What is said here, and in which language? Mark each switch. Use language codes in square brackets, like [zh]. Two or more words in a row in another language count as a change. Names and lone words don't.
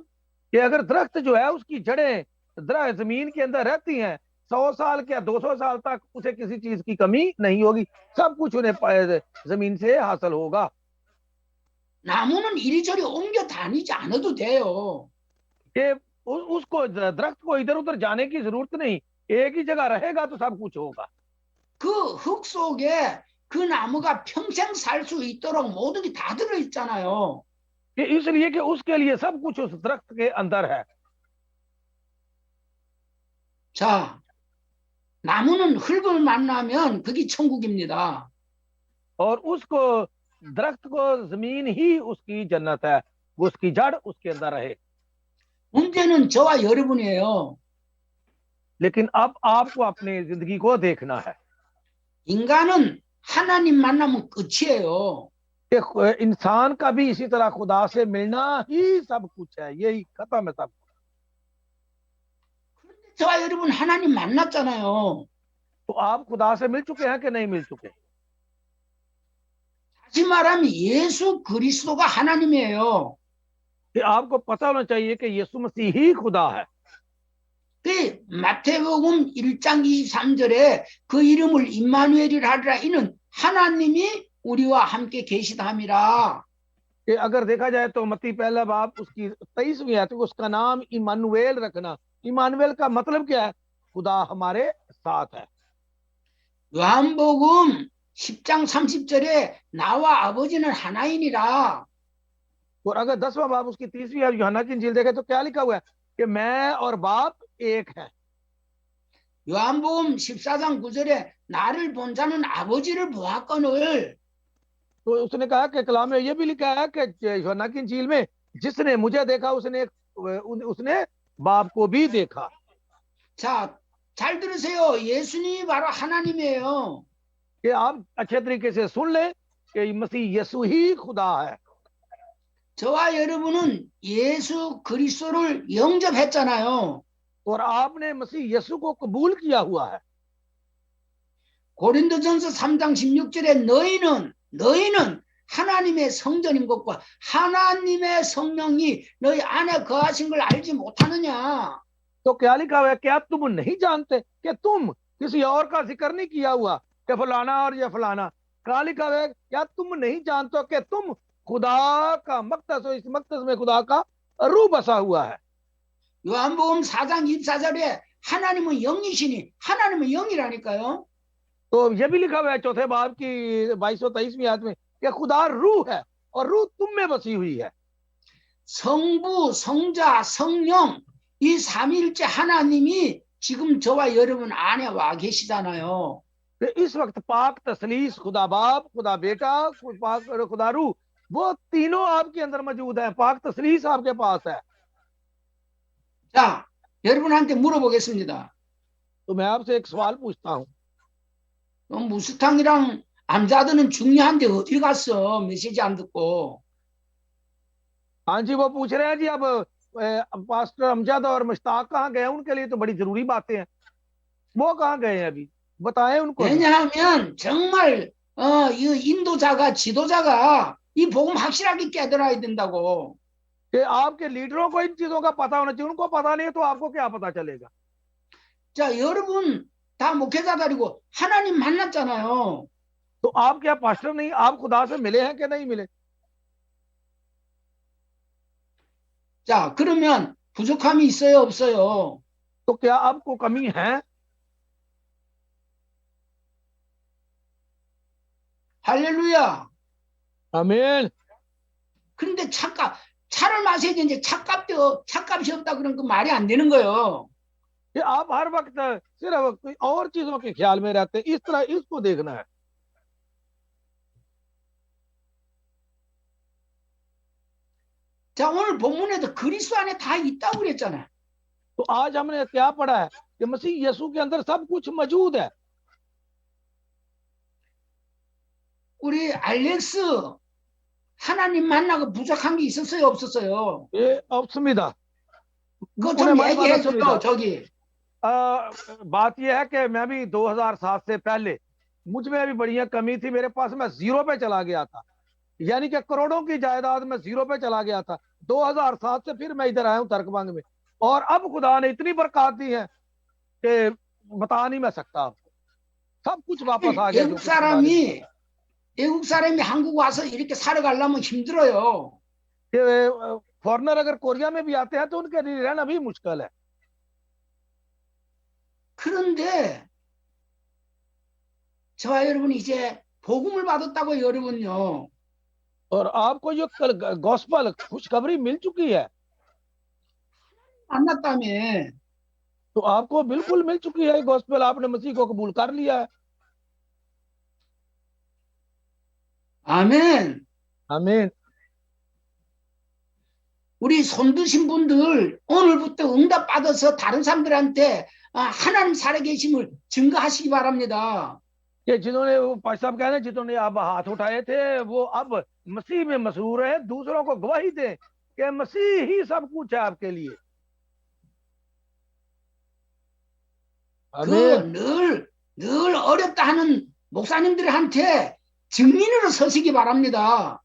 [ur] کہ اگر درخت جو ہے اس کی جڑیں زمین کے اندر رہتی ہیں، 100 سال یا 200 سال تک اسے کسی چیز کی کمی نہیں ہوگی، سب کچھ انہیں زمین سے حاصل ہوگا. [ko] 나무는 이리저리 옮겨 다니지 않아도 돼요. [ur] کہ اس کو درخت کو ادھر ادھر جانے کی ضرورت نہیں، ایک ہی جگہ رہے گا تو سب کچھ ہوگا. [ko] 그 흙 속에 그 나무가 평생 살 수 있도록 모든 게 다 들어 있잖아요. [ur] کہ اس لیے کہ اس کے لیے سب کچھ اس درخت کے اندر ہے. [ko] 자, 나무는 흙을 만나면 그게 천국입니다. [ur] اور اس کو درخت کو زمین ہی اس کی جنت ہے، اس کی جڑ اس کے اندر رہے. [ko] 문제는 저와 여러분이에요. [ur] لیکن اب آپ کو اپنی زندگی کو دیکھنا ہے. [ko] 인간은 하나님 만나면 끝이에요. [ur] کہ انسان کا بھی اسی طرح خدا سے ملنا ہی سب کچھ ہے، یہی ختم ہے سب. [ko] 저와 여러분 하나님 만났잖아요. [ur] تو آپ خدا سے مل چکے ہیں کہ نہیں مل چکے? [ko] 다시 말하면 예수 그리스도가 하나님이에요. [ur] کہ آپ کو پتا ہونا چاہیے کہ یسوع مسیح ہی خدا ہے. [ko] 그 마태복음 1장 23절에 그 이름을 임마누엘이라 하리라, 이는 하나님이 우리와 함께 계시다함이라. [ur] کہ اگر دیکھا جائے تو متی پہلا باب اس کی 23ویں آیت، اس کا نام عمانوایل رکھنا. عمانوایل کا مطلب کیا ہے؟ خدا ہمارے ساتھ ہے. [ko] 요한복음 10장 30절에 나와 아버지는 하나이니라. [ur] اور اگر 10واں باب اس کی 30ویں آیت یوحنا کی انجیل دیکھے تو کیا لکھا ہوا ہے کہ میں اور باپ ایک ہے. [ko] 요한복음 14장 9절에 나를 본 자는 아버지를 보았거늘. [ur] تو اس نے کہا کہ کلام میں یہ بھی لکھا ہے کہ یوحنا کی انجیل میں، جس نے مجھے دیکھا اس نے باپ کو بھی دیکھا. [ko] 자, 잘 들으세요. 예수님이 바로 하나님이에요. [ur] کہ آپ اچھے طریقے سے سن لے کہ مسیح یسوع ہی خدا ہے. [ko] 저와 여러분은 예수 그리스도를 영접했잖아요. [ur] اور آپ نے مسیح یسوع کو قبول کیا ہوا ہے. [ko] 고린도전서 3장 16절에 너희는 하나님의 성전인 것과 하나님의 성령이 너희 안에 거하신 걸 알지 못하느냐. [ur] تو کیا لکھا ہوا ہے? کیا تم نہیں جانتے کہ تم، کسی اور کا ذکر نہیں کیا ہوا کہ فلانا اور یہ فلانا، کیا لکھا ہوا ہے? کیا تم نہیں جانتے کہ تم خدا کا مقدس ہو، اس مقدس میں خدا کا روح بسا ہوا ہے. [ko] 요한복음 4장 24절에 하나님은 영이시니 하나님은 영이라니까요. [ur] تو یہ بھی لکھا ہوا ہے چوتھے باب کی 2223ویں آیت میں کہ خدا روح ہے اور روح تم میں بسی ہوئی ہے. [ko] 성부, 성자, 성령 이 삼위일체 하나님이 지금 저와 여러분 안에 와 계시잖아요. [ur] تو اس وقت پاک تثلیث خدا باپ، خدا بیٹا، خدا روح، وہ تینوں آپ کے اندر موجود ہے. پاک تثلیث آپ کے پاس ہے. [ko] 자, 여러분한테 물어보겠습니다. [ur] تو میں آپ سے ایک سوال پوچھتا ہوں, [ko] 무스탕이랑 암자드는 중요한데 어디 갔어? 메시지 안 듣고. [ur] ہاں جی، وہ پوچھ رہے ہیں جی اب پاسٹر امجد اور مشتاق کہاں گئے? ان کے لیے تو بڑی ضروری باتیں ہیں، وہ کہاں گئے ہیں ابھی? بتائیں ان کو. [ko] 왜냐하면 정말 이 인도자가 지도자가 이 복음 확실하게 깨달아야 된다고. [ur] کہ آپ کے لیڈروں کو ان چیزوں کا پتا ہونا چاہیے۔ ان کو پتا نہیں ہے تو آپ کو کیا پتا چلے گا? [ko] 자, 여러분 다 목회자들이고 하나님 만났잖아요. [ur] تو آپ کیا پاسٹر نہیں? آپ خدا سے ملے ہیں کہ نہیں ملے? [ko] 자, 그러면 부족함이 있어요, 없어요? [ur] تو کیا آپ کو کمی ہے? [ko] 할렐루야. [ur] آمین. [ko] 근데 차를 마셔야 되는데 차값이 없다 그런 거 말이 안 되는 거예요. [ur] کہ آپ ہر وقت صرف کوئی اور چیزوں کے خیال میں رہتے ہیں. اس طرح اس کو دیکھنا ہے. [ko] 자, 오늘 본문에도 그리스도 안에 다 있다고 그랬잖아요. [ur] تو آج ہم نے کیا پڑھا ہے کہ مسیح یسوع کے اندر سب کچھ موجود ہے. [ko] 우리 알렉스 하나님 만나고 부족한 게 있었어요, 없었어요? ये 없습니다। 그거 좀 [ur] انہیں [ko] 얘기해 [ur] معلوم [ko] 줘요, [ur] ہے. [ko] 저기. [ur] بات یہ ہے کہ میں بھی 2007 سے پہلے مجھ میں ابھی بڑھیا کمی تھی. میرے پاس میں زیرو پہ چلا گیا تھا، یعنی کہ کروڑوں کی جائیداد میں زیرو پہ چلا گیا تھا. 2007 سے پھر میں ادھر آیا ہوں ترکبنگ میں، اور اب خدا نے اتنی برکت دی ہے کہ بتا نہیں میں سکتا آپ کو. سب کچھ واپس آ گیا. [ko] 외국 사람이 한국 와서 이렇게 살아가려면 힘들어요. [ur] فارنر اگر کوریا میں بھی آتے ہیں تو ان کے لیے رہنا بھی مشکل ہے. [ko] 그런데 저와 여러분 이제 복음을 받았다고 여러분요. [ur] اور آپ کو جو گاسپل خوشخبری مل چکی ہے, [ko] 만났다며. [ur] تو آپ کو بالکل مل چکی ہے گاسپل۔ آپ نے مسیح کو قبول کر لیا ہے. [ko] 아멘. [ur] آمین. [ko] 우리 손드신 분들 오늘부터 응답 받아서 다른 사람들한테 하나님 살아계심을 증거하시기 바랍니다. [ur] کہ جنہوں نے وہ پاسٹر صاحب کہہ رہے ہیں، جنہوں نے اب ہاتھ اٹھائے تھے وہ اب مسیح میں مشہور ہے، دوسروں کو گواہی دیں کہ مسیح ہی سب کچھ ہے آپ کے لیے. [ko] 늘 어렵다 하는 목사님들한테 증인으로 서시기 바랍니다.